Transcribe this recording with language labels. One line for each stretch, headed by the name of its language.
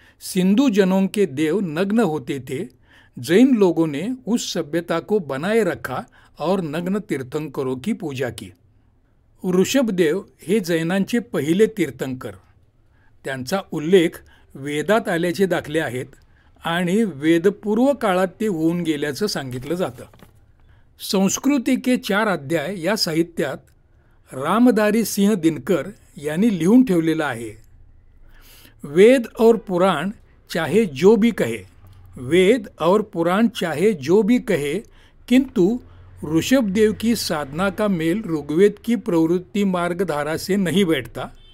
Hindi: सिंधु जनों के देव नग्न होते थे. जैन लोगों ने उस सभ्यता को बनाए रखा और नग्न तीर्थंकरों की पूजा की.
Marathi: ऋषभदेव हे जैनांचे पहिले तीर्थंकर. त्यांचा उल्लेख वेदात आल्याचे दाखले आहेत आणि वेदपूर्व काळात ते होऊन गेल्याचं सांगितलं जातं.
Hindi: संस्कृती के 4 अध्याय
Marathi: या साहित्यात रामधारी सिंह दिनकर यांनी लिहून ठेवलेलं आहे,
Hindi: वेद और पुराण चाहे जो भी कहे, वेद और पुराण चाहे जो भी कहे, किंतु ऋषभदेव की साधना का मेल ऋग्वेद की प्रवृत्ति मार्गधारा से नहीं बैठता.